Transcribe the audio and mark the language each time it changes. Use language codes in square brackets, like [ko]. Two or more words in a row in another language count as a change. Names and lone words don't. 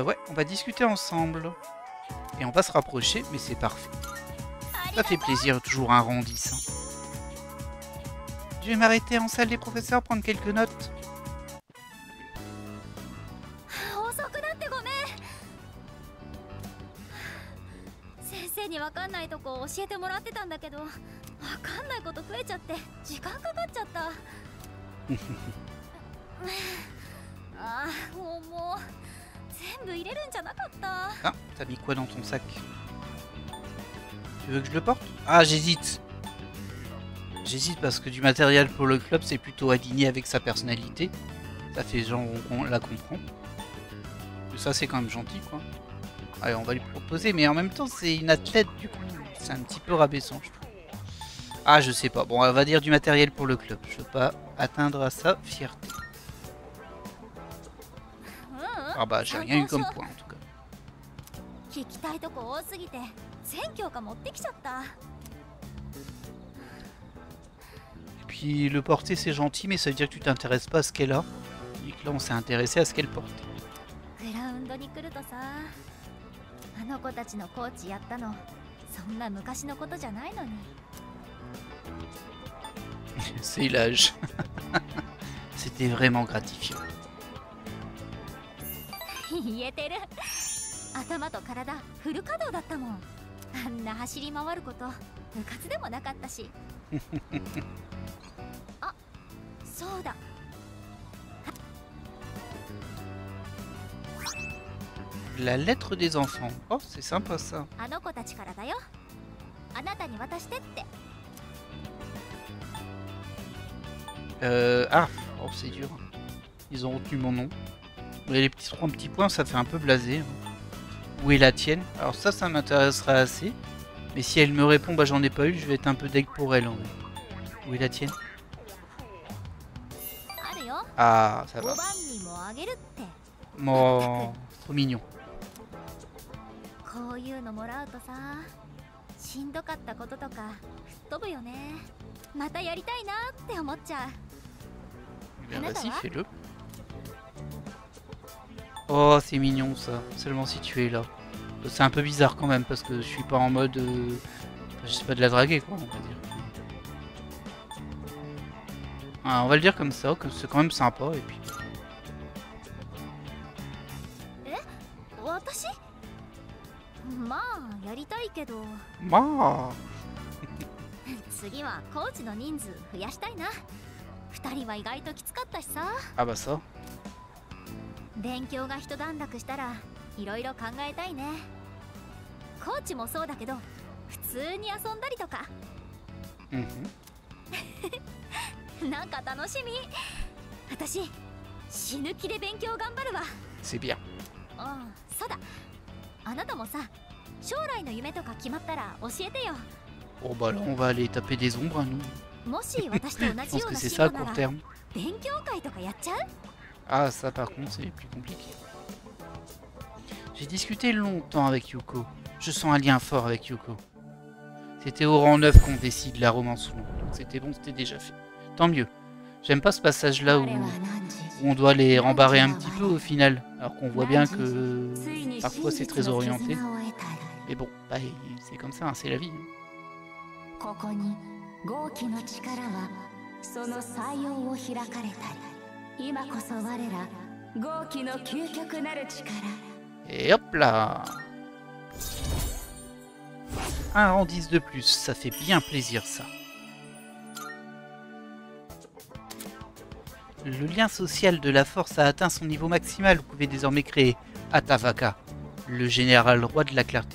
[fr] Ouais, on va discuter ensemble. Et on va se rapprocher, mais c'est parfait. Ça fait plaisir, toujours un rang 10. Hein. Je vais m'arrêter en salle des professeurs, prendre quelques notes. [ja] けにわかんないとこ教えてもらってたんだけど、わかんないこと増えちゃって時間かかっちゃった。ああ、もう全部入れるんじゃなかった。 [fr] Ah, t'as mis quoi dans ton sac? Tu veux que je le porte? Ah, j'hésite. J'hésite parce que du matériel pour le club, c'est plutôt aligné avec sa personnalité. Ça fait genre, on la comprend. Et ça, c'est quand même gentil, quoi. Allez, on va lui proposer, mais en même temps, c'est une athlète, du coup. C'est un petit peu rabaissant, je trouve. Ah, je sais pas. Bon, on va dire du matériel pour le club. Je veux pas atteindre à sa fierté. Ah bah, j'ai rien eu comme point, en tout cas. [ja] 聞きたいとこ多すぎて全教科持ってきちゃった。 [fr] Et puis le porter c'est gentil, mais ça veut dire que tu t'intéresses pas à ce qu'elle a. Et que là on s'est intéressé à ce qu'elle porte. [ja] グラウンドに来るとさ、あの子たちのコーチやったのそんな昔のことじゃないのに。 [fr] C'est l'âge. C'était vraiment gratifiant. [ja] 言えてる。頭と体フル稼働だったもん。あんな走り回ること部活でもなかったし。あ、そうだ。 [fr] La lettre des enfants. Oh, c'est sympa ça. [ja] あの子たちからだよ。あなたに渡してって。 [fr] Ah, oh, c'est dur. Ils ont retenu mon nom. Mais les petits 3 petits points, ça fait un peu blasé. Où est la tienne? Alors ça m'intéressera assez. Mais si elle me répond, bah j'en ai pas eu, je vais être un peu deg pour elle en vrai. Où est la tienne? Ah, ça va. Oh, trop mignon. こういうのもらうとさ、しんどかったこととか吹っ飛ぶよね。またやりたいなって思っちゃう。 Eh bien vas-y, fais-le. Oh, c'est mignon ça. Seulement si tu es là. C'est un peu bizarre quand même parce que je suis pas en mode... je sais pas, de la draguer quoi, on va dire. Ah, on va le dire comme ça, que c'est quand même sympa et puis... Ma. [ja] 次はコーチの人数増やしたいな。2人は意外ときつかったしさ。 [fr] Ah bah ça. [ja] 勉強が一段落したらいろいろ考えたいね。コーチもそうだけど普通に遊んだりとか。なんか楽しみ。私死ぬ気で勉強頑張るわ。 C'est bien. ああ、そうだ。あなたもさ、将来の夢とか決まったら教えてよ。 [fr] Bon bah là on va aller taper des ombres, nous. [ja] もし私と同 [fr] Je [ja] じ [fr] pense [ja] よう [fr] que [ja] な [fr] c'est [ja] 進 [fr] ça à [ja] 路な [fr] court [ja] ら [fr] terme. [ja] 勉強会とかやっちゃう？ [fr] Ah ça par contre c'est plus compliqué. J'ai discuté longtemps avec Yuko. Je sens un lien fort avec Yuko. C'était au rang 9 qu'on décide la romance longue. Donc c'était bon, c'était déjà fait. Tant mieux. J'aime pas ce passage là où on doit les rembarrer un petit peu au final. Alors qu'on voit bien que parfois c'est très orienté. Mais bon, bah, c'est comme ça, hein, c'est la vie. [ja] ここに豪気の力はその採用を開かれたり、今こそ我ら豪気の究極なる力。 [fr] Et hop là. Un rang 10 de plus, ça fait bien plaisir ça. Le lien social de la force a atteint son niveau maximal. Vous pouvez désormais créer Atavaka, le général roi de la clarté.